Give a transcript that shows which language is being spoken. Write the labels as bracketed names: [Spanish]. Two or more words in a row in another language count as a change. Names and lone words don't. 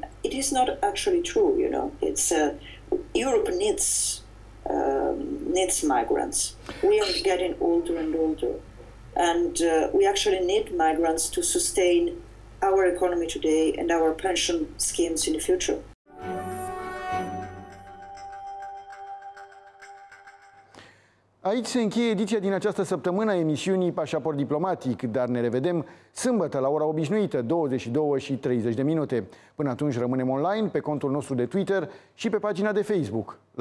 [English] It is not actually true, you know. It's Europe needs migrants. We are getting older and older, and we actually need migrants to sustain our economy today and our pension schemes in the future. [Romanian] Aici se încheie ediția din această săptămână a emisiunii Pașaport Diplomatic, dar ne revedem sâmbătă la ora obișnuită, 22:30. Până atunci rămânem online pe contul nostru de Twitter și pe pagina de Facebook.